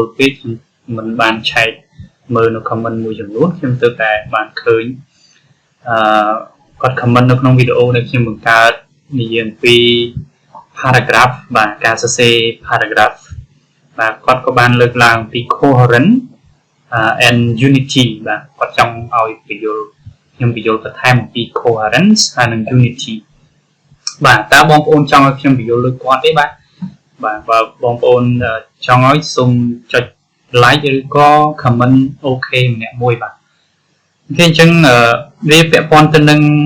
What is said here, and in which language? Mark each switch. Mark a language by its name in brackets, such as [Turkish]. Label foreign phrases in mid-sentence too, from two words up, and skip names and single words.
[Khmer] ល់ពេកមិនបានឆែកមើលនៅ comment មួយចំនួនខ្ញុំទើបតែបានឃើញគាត់ comment នៅក្នុងវីដេអូដែល ខ្ញុំបង្កើតនិយាយអំពី paragraph បាទការសរសេរ paragraph បាទគាត់ក៏បានលើកឡើងពី [English] coherent and unity [Khmer] បាទគាត់ចង់ឲ្យបញ្យល់ខ្ញុំបញ្យល់បន្ថែមអំពី coherence ហើយនិង unity បាទតើបងប្អូនចង់ឲ្យខ្ញុំបញ្យល់លើគាត់ទេបាទបើបងប្អូនចង់ឲ្យសូមចុច like ឬក៏ comment OK ម្នាក់មួយបាទអូខេអញ្ចឹងវាពាក់ព័ន្ធទៅនឹង